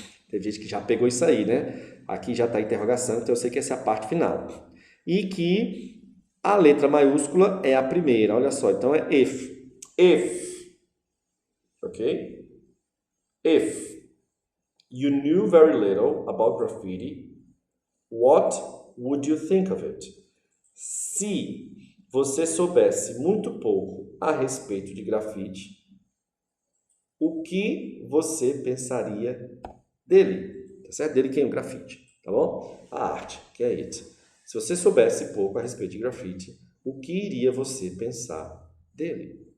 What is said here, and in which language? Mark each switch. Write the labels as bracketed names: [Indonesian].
[Portuguese] Tem gente que já pegou isso aí, né? Aqui já está a interrogação, então eu sei que essa é a parte final. E que a letra maiúscula é a primeira, olha só. Então é if. If. Ok? [English] If you knew very little about graffiti, what would you think of it? [Portuguese] Se você soubesse muito pouco a respeito de grafite, o que você pensaria dele? Tá certo? Dele quem? O grafite, tá bom? A arte, que é it. Se você soubesse pouco a respeito de grafite, o que iria você pensar dele?